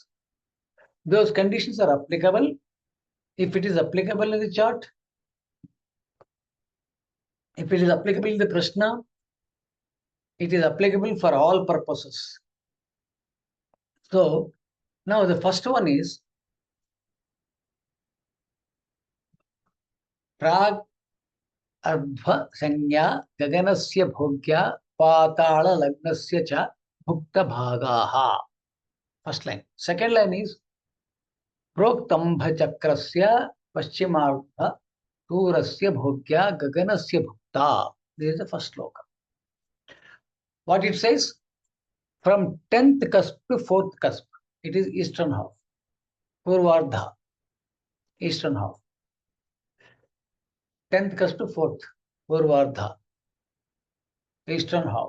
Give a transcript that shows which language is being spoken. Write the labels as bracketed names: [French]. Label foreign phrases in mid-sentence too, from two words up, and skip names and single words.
[English] Those conditions are applicable. If it is applicable in the chart, if it is applicable in the Prashna, it is applicable for all purposes. So now the first one is [Sanskrit] prag arbha sanya gaganasya bhogya patala lagnasya cha bhukta bhagaha. [English] First line. Second line is [Sanskrit] proktambha chakrasya paschimardha turasya bhogya gaganasya bhukta. [English] This is the first sloka. What it says? From 10th cusp to 4th cusp, it is eastern half. Purvardha, eastern half. 10th cusp to 4th, Purvardha, eastern half.